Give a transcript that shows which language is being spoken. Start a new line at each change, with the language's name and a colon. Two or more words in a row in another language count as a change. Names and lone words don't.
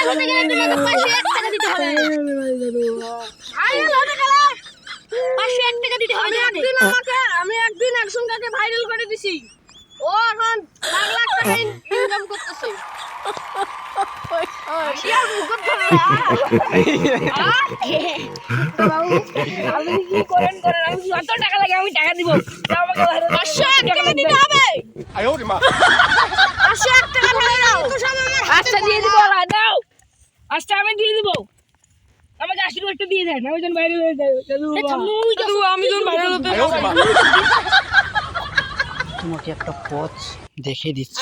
Bangla: লড়তে গেলে তোমাকে 501 টাকা দিতে হবে বাইরে লড়তে গেলে 501 টাকা দিতে হবে আমি একদিন একজনকে ভাইরাল করে দিছি ও এখন লাখ লাখ টাকা ইনকাম করতেছে আমি যত টাকা লাগে আমি টাকা দিব আমাকে 500 টাকা দিতে হবে
Chinese: 哎呦我的妈！
Bangla: 501 টাকা ঢেলে দাও আচ্ছা দিয়ে দিব দাও আচ্ছা আমি দিয়ে দিব আমাকে আশীর্বাদটা দিয়ে দেন আমি যখন বাইরে হয়ে যাই আমি যখন বাইরে হতে
Chinese: 哎呦我的妈！
Bangla: তোমাকে একটা পথ দেখিয়ে দিচ্ছি।